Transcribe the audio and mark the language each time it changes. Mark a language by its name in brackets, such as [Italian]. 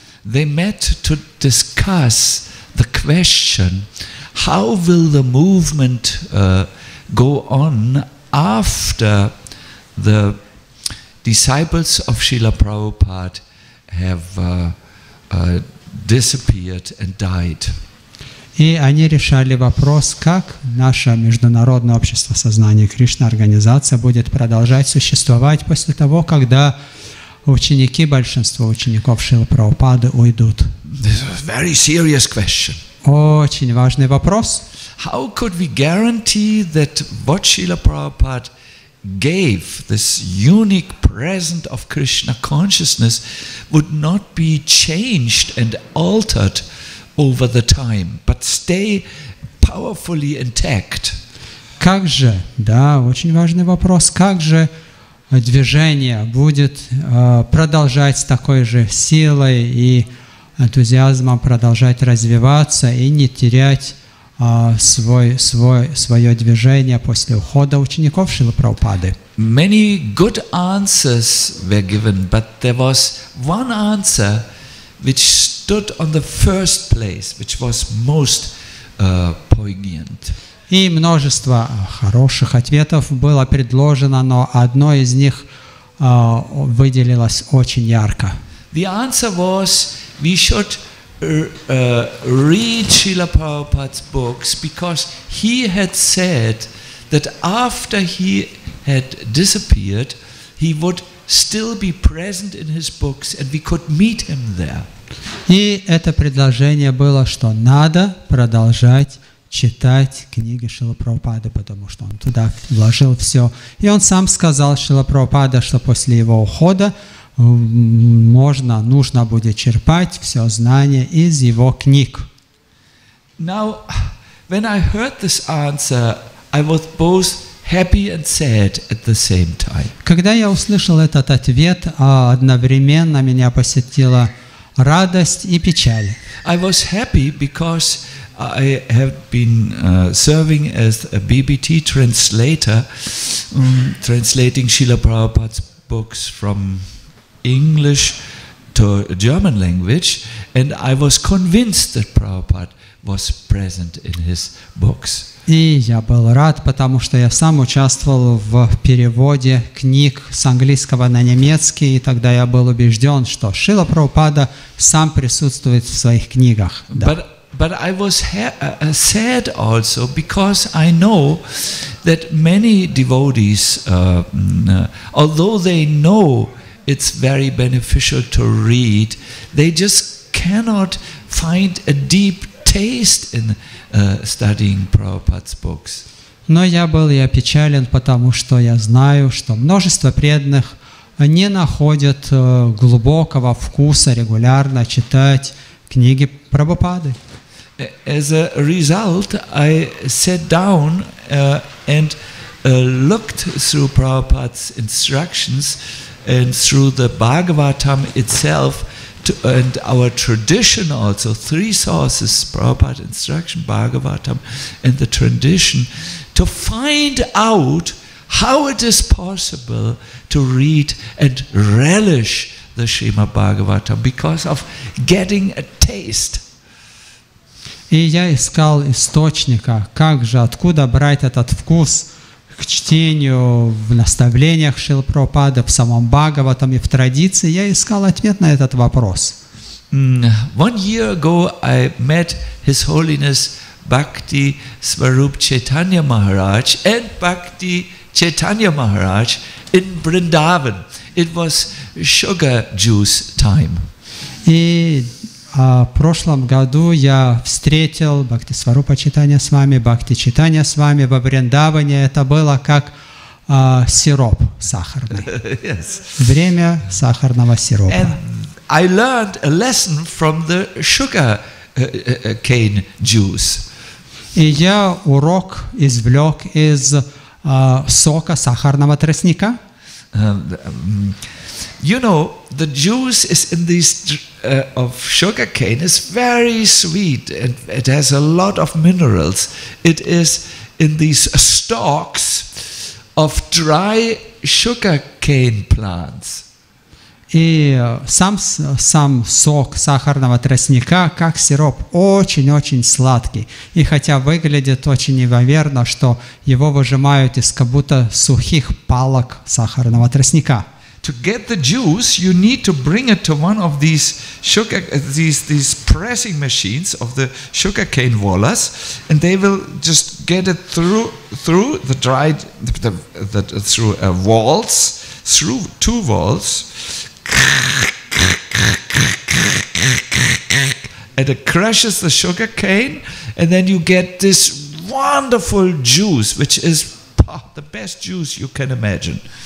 [English] They met to discuss the question, how will the movement go on after the disciples of Srila Prabhupada have disappeared and died. [Russian] И они решали вопрос, как наше Международное общество сознания Кришны, организация, будет продолжать существовать после того, когда ученики, большинство учеников Шрилы Прабхупады уйдут. [English] This is a very serious question. [Russian] Очень важный вопрос. [English] How could we guarantee that what Srila Prabhupada gave, this unique present of Krishna consciousness, would not be changed and altered over the time, but stay powerfully intact? [Russian] Как же, да, очень важный вопрос, как же движение будет продолжать с такой же силой и энтузиазмом продолжать развиваться и не терять свое движение после ухода учеников Шрилы Прабхупады. [English] Many good answers were given, but there was one answer which stood on the first place, which was most poignant. [Russian] И множество хороших ответов было предложено, но одно из них выделилось очень ярко. [English] The answer was, we should read Srila Prabhupada's books, because he had said that after he had disappeared, he would still be present in his books and we could meet him there. [Russian] И это предложение было, что надо продолжать читать книги Шрилы Прабхупады, потому что он туда вложил все. И он сам сказал, Шрила Прабхупада, что после его ухода нужно будет черпать все знание из его книг. [English] Now, when I heard this answer, I was both happy and sad at the same time. [Russian] Когда я услышал этот ответ, одновременно меня посетила радость и печаль. [English] I was happy because I have been serving as a BBT translator, translating Srila Prabhupada's books from English to German language, and I was convinced that Prabhupada was present in his books. [Russian] И я был рад, потому что я сам участвовал в переводе книг с английского на немецкий, и тогда я был убежден, что Шрила Прабхупада сам присутствует в своих книгах. Да. [English] But I was sad also because I know that many devotees, although they know it's very beneficial to read, they just cannot find a deep taste in studying Prabhupada's books. [Russian] Но я был и опечален, потому что я знаю, что множество преданных не находят глубокого вкуса регулярно читать книги Прабхупады. [English] As a result, I sat down and looked through Prabhupada's instructions and through the Bhagavatam itself and our tradition also, 3 sources, Prabhupada instruction, Bhagavatam, and the tradition, to find out how it is possible to read and relish the Srimad Bhagavatam because of getting a taste. [Russian] И я искал источника, как же, откуда брать этот вкус к чтению в наставлениях Шрилы Прабхупады, в самом Бхагаватам и в традиции. Я искал ответ на этот вопрос. [English] 1 year ago I met His Holiness Bhakti Swarup Chaitanya Maharaj and Bhakti Chaitanya Maharaj in Vrindavan. It was sugar juice time. [Russian] И в прошлом году я встретил Бхакти Сварупа Чайтанья Свами, Бхакти Чайтанья Свами во Вриндаване. Это было как сироп сахарный. [English] Yes. [Russian] Время сахарного сиропа. [English] And I learned a lesson from the sugar cane juice. [Russian] И я урок извлек из сока сахарного тростника. [English] You know, the juice is in these of sugar cane is very sweet and it has a lot of minerals. It is in these stalks of dry sugar cane plants. [Russian] И сам сок сахарного тростника, как сироп, очень-очень сладкий. И хотя выглядит очень невероятно, что его выжимают из как будто сухих палок сахарного тростника. [English] To get the juice, you need to bring it to one of these these pressing machines of the sugarcane wallers, and they will just get it through the dried through walls, through 2 walls, and it crushes the sugar cane, and then you get this wonderful juice, which is the best juice you can imagine.